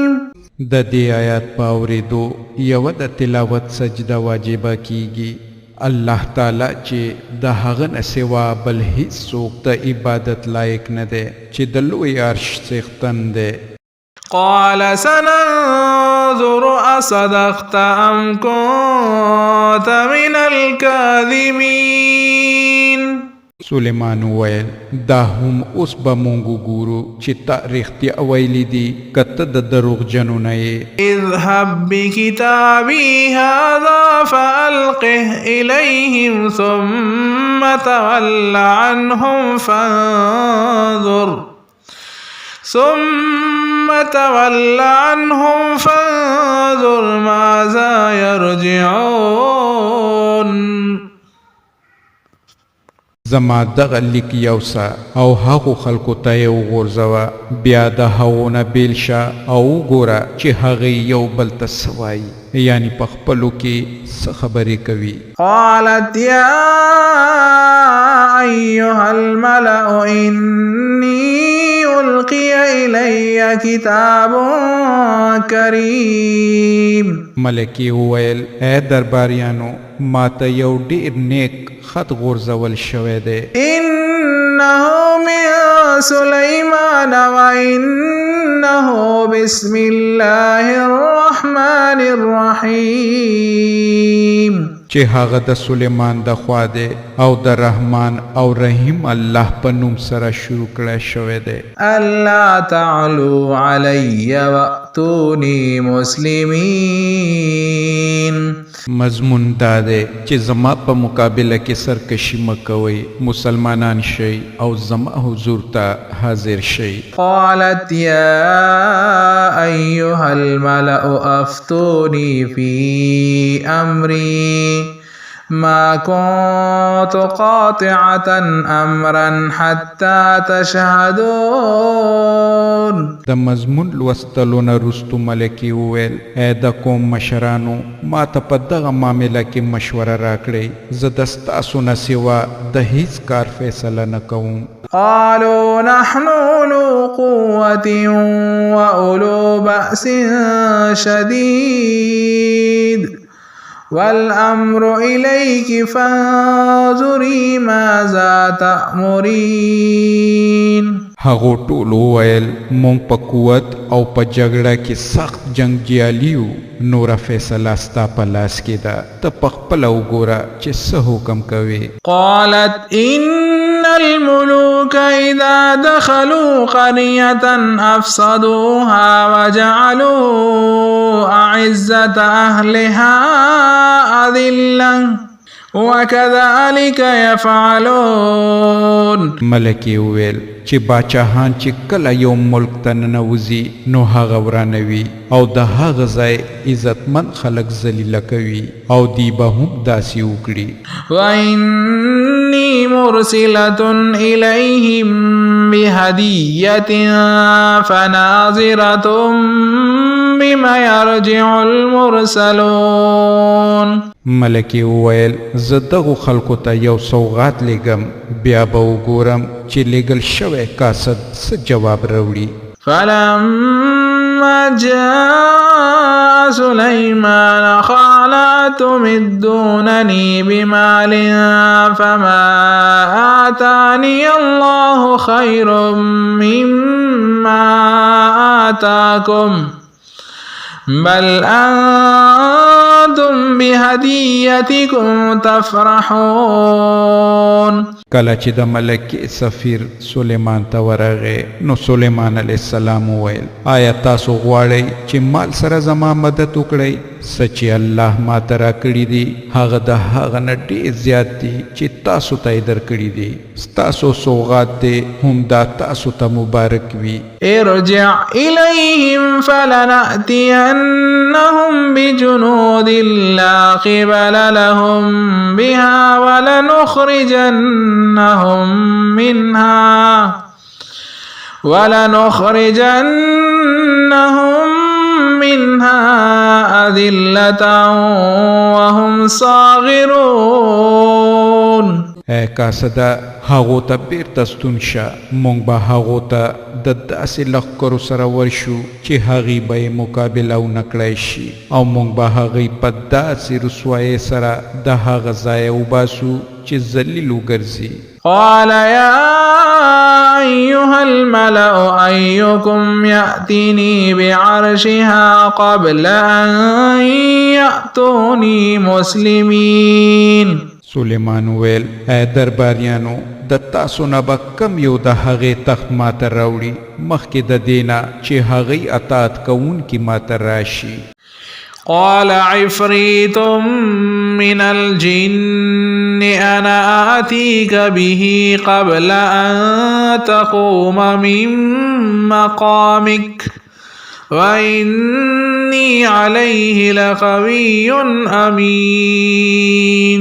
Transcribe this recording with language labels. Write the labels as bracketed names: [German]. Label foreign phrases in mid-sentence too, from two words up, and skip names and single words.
[Pashto] د دې آیات په اورېدو یوه د تلاوت سجده واجبه کیږي. الله تعالی چې د هغه نه سوا بل هیڅ څوک د عبادت لایق نه دی چې د لوی عرش څښتن دی. [Arabic] قال سننظر أصدقت أم كنت من الكاذبين. [Pashto] سلیمان وویل دا هم اوس به مونږ وګورو چې تا رښتیا ویلي دي که ته د دروغجنو نه یې. [Arabic] اذهب بكتابي هذا فألقه إليهم ثم تول عنهم فانظر ماذا يرجعون. [Pashto] زما دغه لیک یوسه او هغو خلکو ته یې وغورځوه، بیا د هغو نه بیل شه او وګوره چې هغې یو بل ته څه وایي، یعنی په خپلو کې څه خبرې کوي. [Arabic] قالت يا أيها الملأ إني ألقي إلي كتاب كريم. [Pashto] ملکې وویل ای درباریانو ما ته یو ډېر نیک خط غورځول شوی دی. [Arabic] إنه من سليمان وإنه بسم الله الرحمن الرحيم. [Pashto] چې هغه د سلیمان د خوا دی او د رحمان او رحیم الله په نوم سره شروع کړی شوی دی. [Arabic] ألا تعلوا علي وأتوني مسلمين. [Pashto] مضمون دا دی چې زما په مقابله کې سرکشي مه کوئ، مسلمانان شئ او زما حضور ته حاضر شئ. [Arabic] قالت يا أيها الملأ أفتوني في أمري ما كنت قاطعة أمرا حتى تشهدون. [Pashto] د مضمون لوستلو نه رستو ملکې وویل ای د قوم مشرانو ما ته په دغه معامله کې مشوره راکړئ، زه د ستاسو نه سوا د هیڅ کار فیصله نه کوم. [Arabic] قالوا نحن أولو قوة وأولو بأس شديد والأمر إليك فانظري ماذا تأمرين. [Pashto] هغو ټول وویل مونږ په قوت او په جګړه کې سخت جنګیالي یو، نوره فیصله ستا په لاس کې ده، ته پخپله وګوره چې څه حکم کوې. [Arabic] قالت إن الملوك إذا دخلوا قرية أفسدوها وجعلوا أعزة أهلها أذلة وكذلك يفعلون. [Pashto] ملکې وویل چې باچاهان چې کله یو ملک ته ننوځي نو هغه ورانوي او د هغه ځای عزتمن خلک ذلیله کوي او دی به هم داسې وکړي. [Arabic] وإني مرسلة إليهم بهدية فناظرة بما يرجع المرسلون. [Pashto] ملکې وویل زه دغو خلکو ته یو سوغات لېږم، بیا به وګورم چې لېږل شوی قاصد څه جواب راوړي. [Arabic] فلما جاء سليمان قال أتمدونني بمال فما آتاني الله خير مما آتاكم بل أنتم بهديتكم تفرحون. [Pashto] کله چې د ملکې سفیر سلیمان ته ورغی نو سلیمان [Arabic] علیه السلام [Pashto] وویل آیا تاسو غواړئ چې مال سره زما مدد وکړئ؟ څه چې الله ماته راکړي دي هغه د هغه نه ډېر زیات دي چې تاسو ته یې درکړي دي. ستاسو سوغات دی هم دا تاسو ته مبارک وي. [Arabic] ارجع إليهم فلنأتينهم بجنود لا قبل لهم بها ولنخرجنهم منها أذلة وهم صاغرون. [Pashto] اے قاصده هغو ته بیرته ستون شه، موږ به هغو ته د داسې لښکرو سره ورشو چې هغې به یې مقابله ونه کړی شي او موږ به هغې په داسې رسوایۍ سره د هغه ځایه وباسو چې ذلیل وګرځي. [Arabic] قال يا أيها الملأ أيكم يأتيني بعرشها قبل أن يأتوني مسلمين. [Pashto] سلیمان ویل اے درباریانو د تاسو نه به کم یو د هغې تخت ماته راوړي مخکې د دې نه چې هغې اطاعت کوونکي ماته راشي. [Arabic] قال عفريت من الجن أنا آتيك به قبل أن تقوم من مقامك وإني عليه لقوي أمين.